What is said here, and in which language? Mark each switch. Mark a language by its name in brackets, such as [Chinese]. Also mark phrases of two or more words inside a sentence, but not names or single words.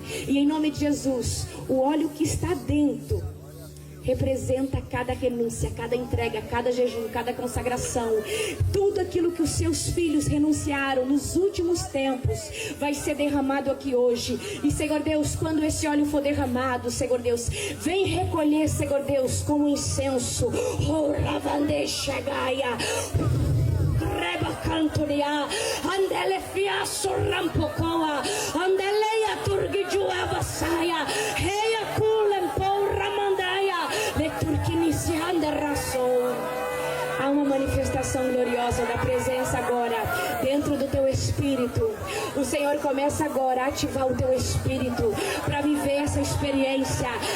[Portuguese] E em nome de Jesus, o óleo que está dentro representa cada renúncia, cada entrega, cada jejum, cada consagração. Tudo aquilo que os seus filhos renunciaram nos últimos tempos vai ser derramado aqui hoje. E, Senhor Deus, quando esse óleo for derramado, Senhor Deus, vem recolher, Senhor Deus, como incenso. Oh, lavandeixa gaia. Reba cantoria. Andele fiasso rampocoa. Andeleia turgijua vassaia. Reia culem porra mandaia. Há uma manifestação gloriosa da presença agora dentro do teu espírito. O Senhor começa agora a ativar o teu espírito para viver essa experiência.